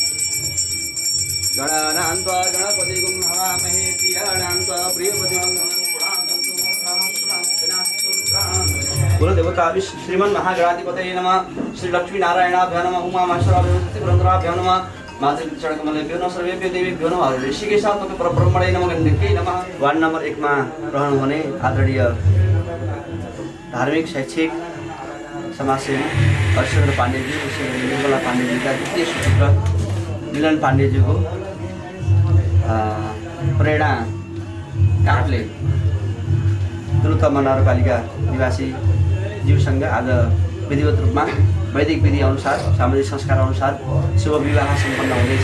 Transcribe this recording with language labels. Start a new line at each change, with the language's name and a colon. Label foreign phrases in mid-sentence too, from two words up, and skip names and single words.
Sanskrit: गणानां त्वा गणपतिगुं हवामहे प्रियाणां त्वा प्रियपतिगुं कुलदेवता श्रीमन् महागणाधिपतये नमः। श्री लक्ष्मी नारायणाभ्यां नमः। उमा महेश्वराभ्यां नमः। मातृचरणकमलेभ्यो नमः। सर्वेभ्यो देवेभ्यो नमः। ऋषिकेशात्मक परब्रह्मणे नमः। गण्डक्यै नमः।
Nepali: वार्ड नम्बर 1 मा रहनुहुने आदरणीय धार्मिक शैक्षिक समाजसेवी हरिश्चन्द्र पाण्डेजी निर्मला पाण्डेजीका द्वितीय सुपुत्र मिलन पाण्डेजीको प्रेरणा काठले दुलुतमा नगरपालिका निवासी जीवसँग आज विधिवत रूपमा वैदिक विधि अनुसार सामाजिक संस्कार अनुसार शुभ विवाह सम्पन्न हुँदैछ।